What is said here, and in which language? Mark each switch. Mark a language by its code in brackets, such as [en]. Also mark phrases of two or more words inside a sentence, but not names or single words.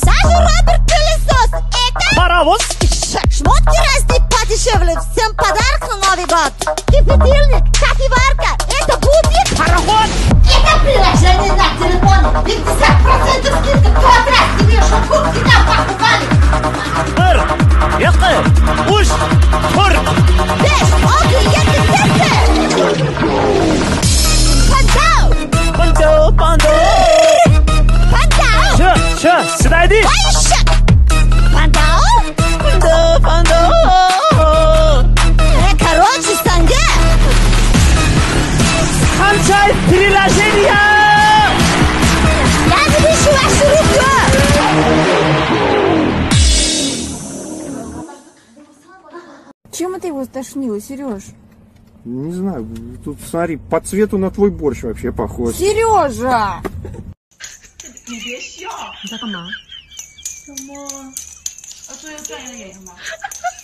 [ru] Даже робот-пылесос. Это Паровоз. шмотки разные подешевле. Всем подарок на Новый год. Кипятильник, кофеварка. Это будет Пароход. Это приложение на телефоне. 50% скидка. Квадрат, тебе шоколадки там покупали. Пыр. Яхы. Уш. Пыр. 5, 6, 7. Пандау. Пандо. Пандо. Пандау. Ша. Сидайди. Айша. Пандау. Пандо. Короче, Санге. Скачай приложение. Я запишу вашу руку. Чем это его стошнило, Сереж? Не знаю, тут смотри, по цвету на твой борщ вообще похож. Сережа! [zh] 你别笑。你在干嘛？什么？啊，这要转一个眼睛吗？